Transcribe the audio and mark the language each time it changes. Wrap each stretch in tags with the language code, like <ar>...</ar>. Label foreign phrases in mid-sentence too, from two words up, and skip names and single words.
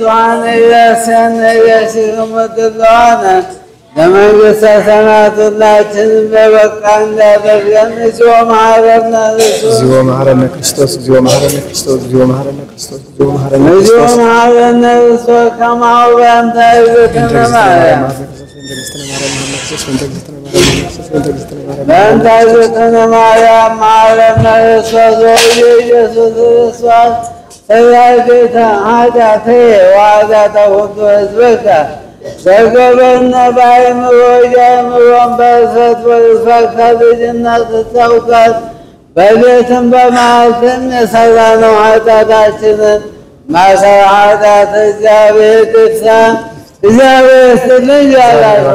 <am>ለመንግሥተ ሰማያት ሁላችንም በበቃ እንዳደርገን</am> <gez>እግዚኦ መሐረነ ክርስቶስ እግዚኦ መሐረነ ክርስቶስ እግዚኦ መሐረነ ክርስቶስ እግዚኦ መሐረነ ክርስቶስ እግዚኦ መሐረነ ክርስቶስ እግዚኦ መሐረነ ክርስቶስ ከማሁ በእንተ እግዝእትነ ማርያም በእንተ እግዝእትነ ማርያም መሐረነ ክርስቶስ ወኢየሱስ ክርስቶስ ሰራዊተ ኃጢአትየ ወኃጢአተ ኩሉ ሕዝብከ ዘገበነ በአእምሮ</gez> <am>የአእምሮን በእሰት ወይፈት ከልጅነት እውቀት በሌትም በመዓልትም የሠራነው ኃጢአታችንን ማሰረ ኃጢአት እግዚአብሔር ይፍታ። እግዚአብሔር ይስጥልኝ ያላችሁ</am>